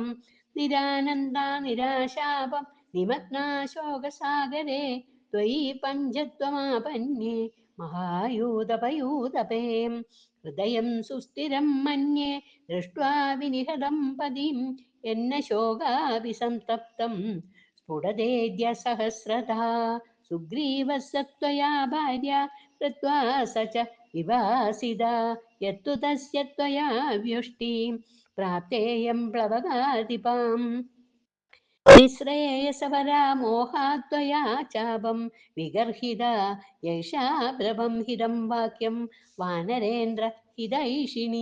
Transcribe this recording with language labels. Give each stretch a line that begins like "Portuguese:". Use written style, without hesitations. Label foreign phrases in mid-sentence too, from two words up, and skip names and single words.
Sanskrit: നിരാനന്ദ നിരാശാപം നിമഗ്നാ ശോകസാഗരേ ത്വയി പഞ്ചത്വമാപന്യേ മഹായൂതപയൂതപേ. ഹൃദയം സുസ്ഥിരം മന്യേ ദൃഷ്ട്വാ വിനിഹതം പതിം എന്ന ശോകാഭിസംതപ്തം സ്ഫുടതേദ്യ സഹസ്രധാ. സുഗ്രീവസ്സ ത്വയാ ഭാര്യ कृत्वा स च विवासिता यत्तु तस्य त्वया व्युष्टिं प्राप्तेयं प्लवगाधिपाम्. निःश्रेयसवरा मोहात्वया चापं विगर्हिता यैषा प्रभं हिदं वाक्यं वानरेन्द्र हितैषिणी.